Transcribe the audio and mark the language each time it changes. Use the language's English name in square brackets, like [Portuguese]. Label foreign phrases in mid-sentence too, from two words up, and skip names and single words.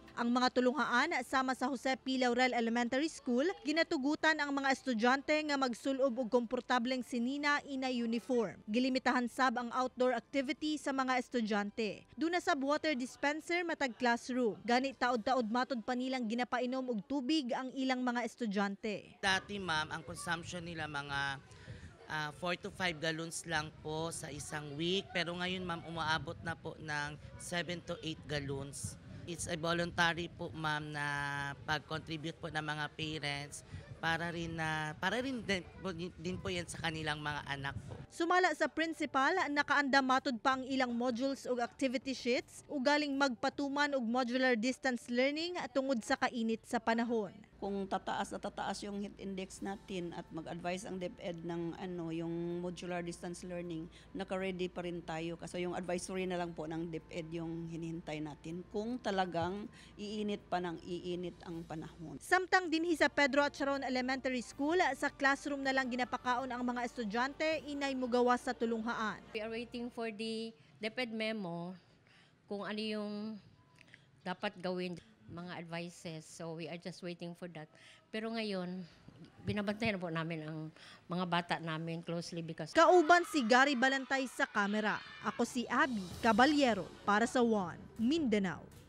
[Cebuano] Ang mga tulunghaan sama sa Jose P. Laurel Elementary School, ginatugutan ang mga estudyante nga magsulob og komportableng sinina ina uniform. Gilimitahan sab ang [English] outdoor activity [Cebuano] sa mga estudyante. Duna sa water dispenser matag classroom. Gani taod-taod matod pa nilang ginapainom og tubig ang ilang mga estudyante. [Filipino] Dati ma'am, ang consumption nila mga 4 to 5 gallons lang po sa isang week. Pero ngayon ma'am, umaabot na po ng 7 to 8 gallons. [English] It's a voluntary [Filipino] po ma'am na pag-contribute po ng mga parents para rin din po yan sa kanilang mga anak po. [Cebuano] Sumala sa principal, nakaanda matod pa ang ilang modules o [English] activity sheets [Cebuano] ug galing magpatuman og [English] modular distance learning [Cebuano] tungod sa kainit sa panahon. [Filipino] Kung tataas na tataas yung [English] heat index [Filipino] natin at mag-advise ang DepEd ng yung [English] modular distance learning, [Filipino] naka-ready pa rin tayo kasi yung advisory na lang po ng DepEd yung hinihintay natin kung talagang iinit pa ng iinit ang panahon. [Cebuano] Samtang dinhi sa Pedro Acharon Elementary School, sa classroom na lang ginapakaon ang mga estudyante, inay mugawas sa tulunghaan. [English] We are waiting for the DepEd memo [Filipino] kung ano yung dapat gawin, [English] mga advices. So we are just waiting for that. [Filipino] Pero ngayon, binabantayan po namin ang mga bata namin [English] closely because... [Cebuano] Kauban si Gary Balantay sa kamera. Ako si Abby Caballero para sa One Mindanao.